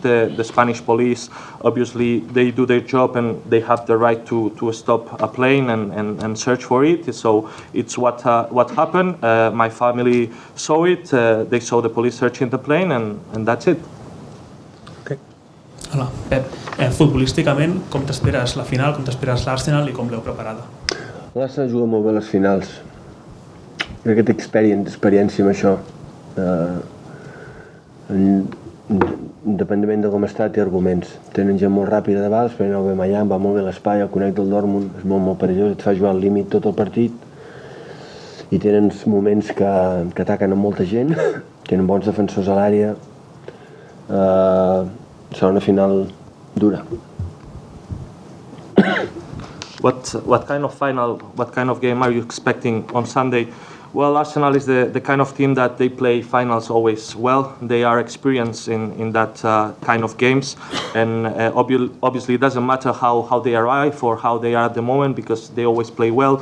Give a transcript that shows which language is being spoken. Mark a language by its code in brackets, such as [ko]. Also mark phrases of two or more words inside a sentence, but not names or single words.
[en] The Spanish police, obviously, they do their job and they have the right to stop a plane and search for it. So it's what happened. My family saw it. They saw the police searching the plane, and that's it. [ca] Hola, Pep. Futbolísticament, com t'esperes la final, com t'esperes l'Arsenal i com l'heu preparada? L'Arsenal juga molt bé les finals. Crec que té experiència amb això. Independentment de com està, té arguments. Tenen gent molt ràpida de baix, però no ve Mayang, va molt bé l'espai, el connecta el Dortmund, és molt perillós, et fa jugar al límit tot el partit. I tenen moments que ataquen amb molta gent, tenen bons defensors a l'àrea. Serà una final dura. [en] What kind of final, what kind of game are you expecting on Sunday? Well, Arsenal is the kind of team that they play finals always well. They are experienced in that kind of games, and obviously it doesn't matter how they arrive or how they are at the moment, because they always play well.